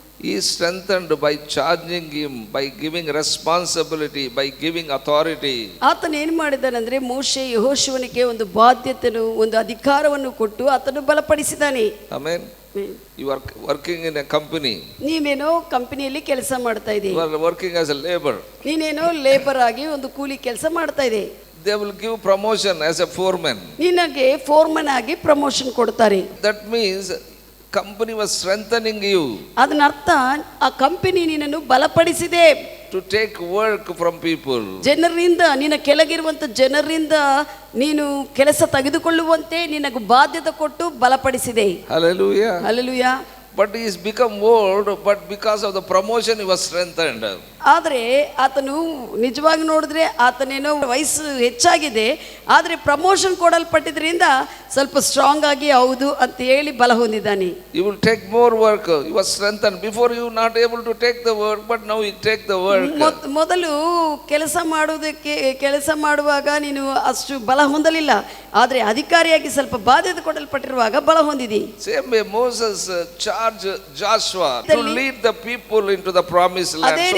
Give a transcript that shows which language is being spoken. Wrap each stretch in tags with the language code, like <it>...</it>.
<en>He is strengthened by charging him, by giving responsibility, by giving authority.</en> <kn>ಆತನು ಏನು ಮಾಡಿದನೆಂದ್ರೆ ಮೋಶೆ ಯೆಹೋಶುವನಿಗೆ ಒಂದು ಬಾಧ್ಯತೆಯನ್ನು ಒಂದು ಅಧಿಕಾರವನ್ನು ಕೊಟ್ಟು ಆತನು ಬಲಪಡಿಸಿದಾನೆ. Amen.</kn> <en>You are working in a company.</en> <kn>ನೀವೇನೋ ಕಂಪನಿಯಲ್ಲಿ ಕೆಲಸ ಮಾಡ್ತಾ ಇದ್ದೀರಿ.</kn> <en>You are working as a labor.</en> <kn>ನೀನೇನೋ ಲೇಬರ್ ಆಗಿ ಒಂದು ಕೂಲಿ ಕೆಲಸ ಮಾಡ್ತಾ ಇದ್ದೀರಿ.</kn> <en>They will give promotion as a foreman.</en> <kn>ನಿನಗೆ ಫೋರ್ಮನ್ ಆಗಿ ಪ್ರಮೋಷನ್ ಕೊಡ್ತಾರೆ.</kn> <en>That means company was strengthening you.</en> <kn>ಅದರ ಅರ್ಥ ಆ ಕಂಪನಿ ನಿನ್ನನ್ನು ಬಲಪಡಿಸಿದೆ.</kn> <en>To take work from people.</en> <kn>ಜನರಿಂದ ನಿನ್ನ ಕೆಳಗಿರುವಂತ ಜನರಿಂದ ನೀನು ಕೆಲಸ ತೆಗೆದುಕೊಳ್ಳುವಂತೆ ನಿನಗೆ ಬಾಧ್ಯತೆ ಕೊಟ್ಟು ಬಲಪಡಿಸಿದೆ. Hallelujah. Hallelujah.</kn> <en>But he is become old, but because of the promotion he was strengthened.</en> <kn>ಆದರೆ ಆತನು ನಿಜವಾಗಿ ನೋಡಿದ್ರೆ ಆತನೇನೋ ವಯಸ್ಸು ಹೆಚ್ಚಾಗಿದೆ, ಆದರೆ ಪ್ರಮೋಷನ್ ಕೊಡಲ್ಪಟ್ಟಿದ್ರಿಂದ ಸ್ವಲ್ಪ ಸ್ಟ್ರಾಂಗ್ ಆಗಿ ಹೌದು ಅಂತ ಹೇಳಿ ಬಲ ಹೊಂದಿದ್ದಾನೆ.</kn> <en>You will take more work. You was strengthened. Before you not able to take the work, but now you take the work.</en> <kn>ಮೊದಲು ಕೆಲಸ ಮಾಡುವಾಗ ನೀನು ಅಷ್ಟು ಬಲ ಹೊಂದಲಿಲ್ಲ, ಆದರೆ ಅಧಿಕಾರಿಯಾಗಿ ಸ್ವಲ್ಪ ಬಾಧ್ಯತೆ ಕೊಡಲ್ಪಟ್ಟಿರುವಾಗ ಬಲ ಹೊಂದಿದಿ.</kn> <en>Same way Moses charged Joshua to lead the people into the promised land.</en>